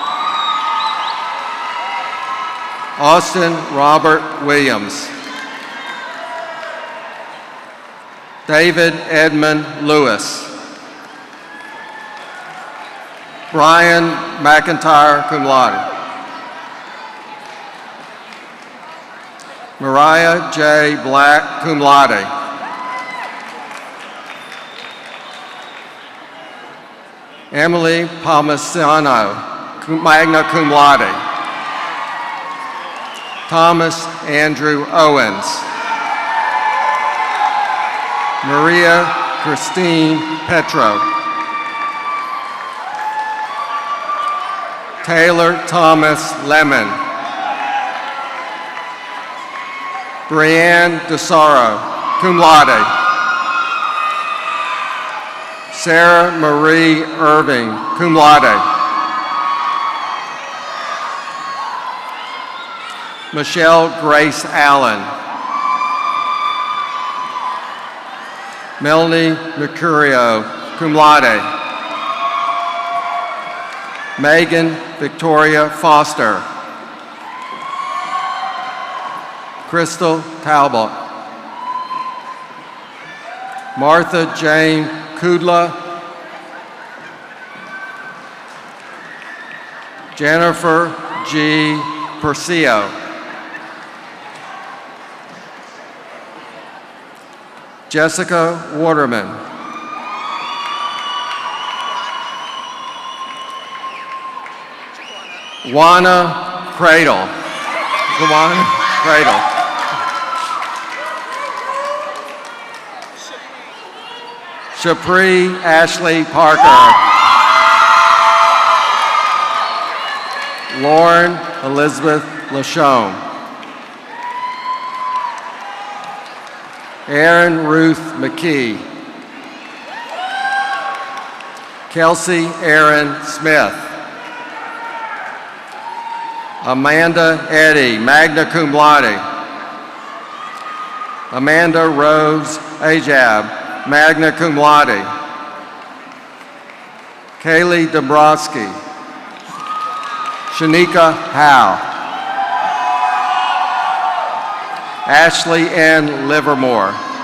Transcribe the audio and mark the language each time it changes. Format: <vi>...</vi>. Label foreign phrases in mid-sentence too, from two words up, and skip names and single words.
<en>Austin Robert Williams. David Edmund Lewis. Brian McIntyre,</en> <la>cum laude.</la> <en>Mariah J. Black,</en> <la>cum laude.</la> <en>Emily Palmisano,</en> <la>magna cum laude.</la> <en>Thomas Andrew Owens. Maria Christine Petro. Taylor Thomas Lemon. Brianne DeSaro,</en> <la>cum laude.</la> <en>Sarah Marie Irving,</en> <la>cum laude.</la> <en>Michelle Grace Allen. Melanie Mercurio,</en> <la>cum laude.</la> <en>Megan Victoria Foster. Crystal Talbot. Martha Jane Kudla. Jennifer G. Persio. Jessica Waterman. Juana Cradle. Juana Cradle. Shapri Ashley Parker. Lauren Elizabeth Lachone. Erin Ruth McKee. Kelsey Erin Smith. Amanda Eddy,</en> <la>magna cum laude.</la> <en>Amanda Rose Ajab,</en> <la>magna cum laude.</la> <en>Kaylee Dombrowski. Shanika Howe. Ashley N. Livermore.</en>